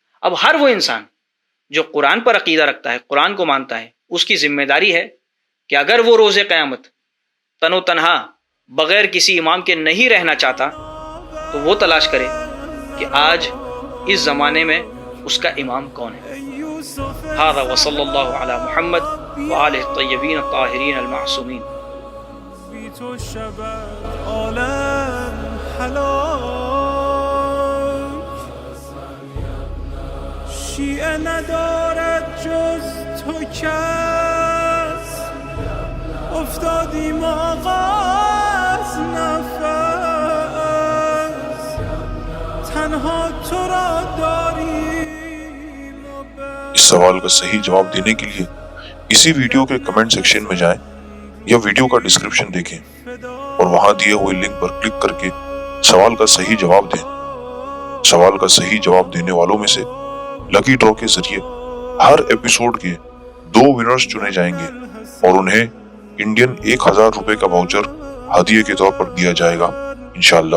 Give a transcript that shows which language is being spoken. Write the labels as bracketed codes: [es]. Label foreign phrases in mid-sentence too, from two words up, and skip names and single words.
[ur] اب ہر وہ انسان جو قرآن پر عقیدہ رکھتا ہے، قرآن کو مانتا ہے، اس کی ذمہ داری ہے کہ اگر وہ روز قیامت تن و تنہا بغیر کسی امام کے نہیں رہنا چاہتا تو وہ تلاش کرے کہ آج اس زمانے میں اس کا امام کون ہے۔ [ar] ھذا وصلی اللہ علی محمد وآلہ الطیبین الطاہرین المعصومین۔ [fa] شیعه ندارد جز تو کس، افتادیم آقا از نفس، تنها تو را داریم و بس۔ [ur] اس سوال کا صحیح جواب دینے کے لیے اسی ویڈیو کے [en] comment section [ur] میں جائیں یا ویڈیو کا ڈسکرپشن دیکھیں اور وہاں دیے ہوئے لنک پر کلک کر کے سوال کا صحیح جواب دیں۔ سوال کا صحیح جواب دینے والوں میں سے [en] lucky draw [ur] کے ذریعے ہر ایپیسوڈ کے 2 ونرز چنے جائیں گے اور انہیں انڈین 1000 روپے کا واؤچر ہدیے کے طور پر دیا جائے گا انشاءاللہ۔